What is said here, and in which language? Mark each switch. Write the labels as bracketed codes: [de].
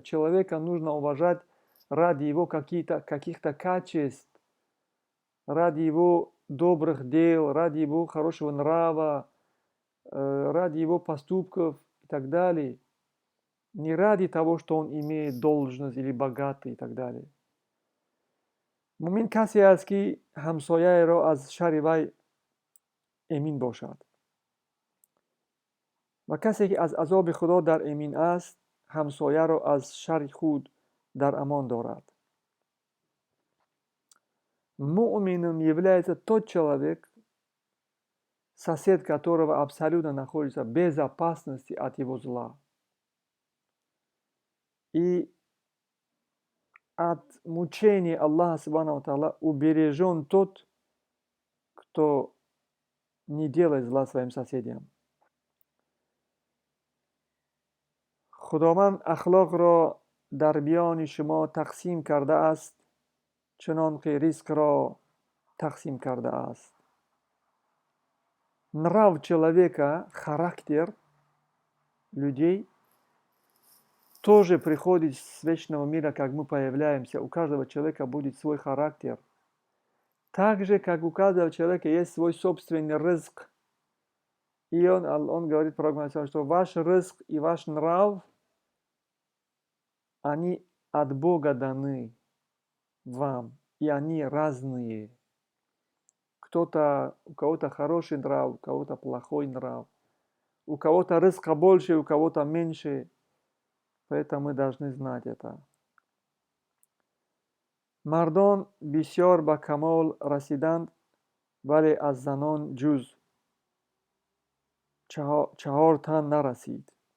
[ru] Человека нужно уважать ради его каких-то качеств, ради его добрых дел, ради его хорошего нрава, ради его поступков и так далее. Не ради того, что он имеет должность или богатый и так далее. [tg] муъмин касе аст ки ҳамсояеро аз шарри вай эмин бошад ва касе ки аз азоби худо дар эмин аст ҳамсояро аз шарри худ дар амон дорад. [ru] Муъмином является тот человек, сосед которого абсолютно находится в безопасности от его зла. И от мучения Аллаха Субхану ва Тааля убережен тот, кто не делает зла своим соседям. [fa] خداوند اخلاق را در بیان شما تقسیم کرده است چنان که رزق را تقسیم کرده است. [ru] Нрав человека, характер людей тоже приходит с вечного мира, как мы появляемся. У каждого человека будет свой характер. Так же, как у каждого человека есть свой собственный рызк. И он говорит, что ваш рызк и ваш нрав, они от Бога даны вам, и они разные. У кого-то хороший нрав, у кого-то плохой нрав. У кого-то рызка больше, у кого-то меньше. Поэтому мы должны знать это. [fa] مردان بسیار به کمال رسیدند ولی از زنان جز 4 تن نرسید.